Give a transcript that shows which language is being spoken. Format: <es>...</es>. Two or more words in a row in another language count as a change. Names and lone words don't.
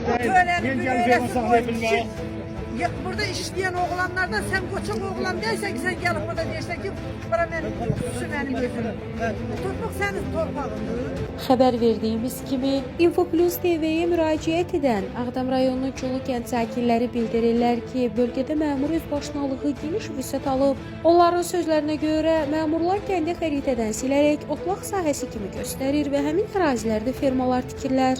<tr>Burada işleyen oğlanlardan sen koçak oğlan dersen ki sen gelip burada dersen ki bana benim gözüm.</tr> <az>Torpaq senin torpağındır. Xəbər verdiyimiz kimi, Infoplus TV-yə müraciət edən Ağdam rayonunun Çulu kənd sakinləri bildirirlər ki, bölgədə məmur özbaşınalığı geniş vüsət alıb. Onların sözlərinə görə, məmurlar kəndi xəritədən silərək otlaq sahəsi kimi göstərir və həmin ərazilərdə fermalar tikirlər.</az>